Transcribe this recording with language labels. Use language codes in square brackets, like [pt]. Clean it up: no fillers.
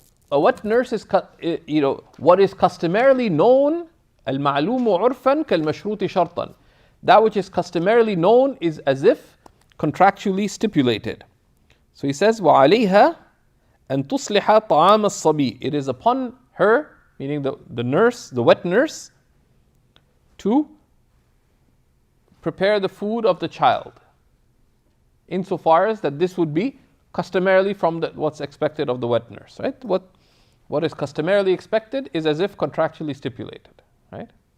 [en] A wet nurse is, what is customarily known, [ar] al-ma'lumu urfan kal-mashruti shartan. [en] That which is customarily known is as if contractually stipulated. So he says, [ar] وَعَلَيْهَا أَن تُصْلِحَ طَعَامَ الصَّبِي. [en] It is upon her, meaning the nurse, the wet nurse, to prepare the food of the child, insofar as that this would be customarily from what's expected of the wet nurse, right? What is customarily expected is as if contractually stipulated, right?